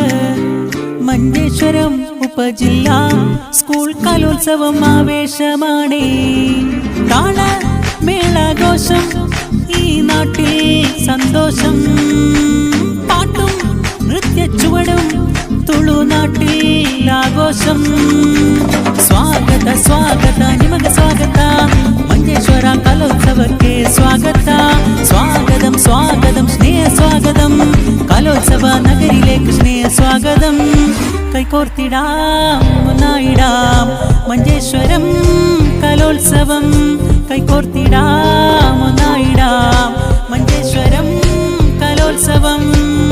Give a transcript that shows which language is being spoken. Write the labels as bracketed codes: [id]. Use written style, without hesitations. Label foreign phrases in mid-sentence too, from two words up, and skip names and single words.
[ml] മഞ്ചേശ്വരം ഉപജില്ല സ്കൂൾ കലോത്സവം ആവേശമാണ്. താള മേളഘോഷം ഈ നാട്ടിൽ സന്തോഷം. പാട്ടും നൃത്യച്ചുവടും തുളുനാട്ടിൽ ആഘോഷം. [kn] ಸ್ವಾಗತ ಸ್ವಾಗತ ನಿಮಗೆ ಸ್ವಾಗತ ಮಂಜೇಶ್ವರ ಕಲೋತ್ಸವಕ್ಕೆ ಸ್ವಾಗತ. [ml] സ്വാഗതം സ്വാഗതം സ്നേഹ സ്വാഗതം കലോത്സവ നഗരിയിലേക്ക് സ്നേഹ സ്വാഗതം. കൈകോർത്തിടാം ഒന്നായിടാം മഞ്ചേശ്വരം കലോത്സവം. കൈകോർത്തിടാം ഒന്നായിടാം മഞ്ചേശ്വരം കലോത്സവം.